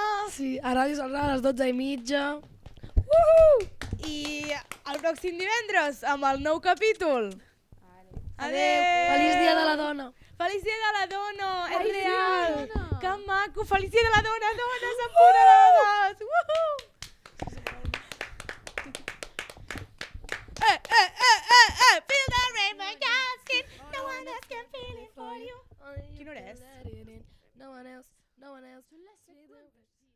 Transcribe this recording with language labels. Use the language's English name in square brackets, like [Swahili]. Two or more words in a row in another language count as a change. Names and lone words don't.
[Catalan] Sí, a Ràdio Salrà a les 12:30. I el pròxim divendres amb el nou capítol. Adéu. Feliç dia de la dona. Feliç dia de la dona, és Feliç dia de la real. dona. Que maco, feliç dia de la dona, dones empoderades. [English] Feel the rain when you're skin, no one else can feel it for you. [Catalan] Quina hora és? [English] No one else, no one else.